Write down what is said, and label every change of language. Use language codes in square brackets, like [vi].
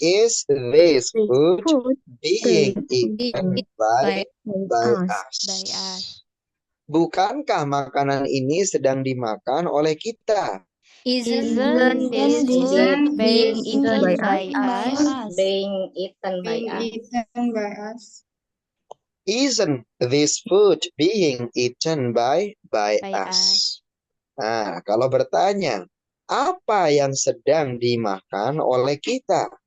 [en] is this food being eaten by us? [id] Bukankah makanan ini sedang dimakan oleh kita? [en] Isn't this food being eaten by us? Being eaten by us. Isn't this food being eaten by us? [id] Nah, kalau bertanya, apa yang sedang dimakan oleh kita?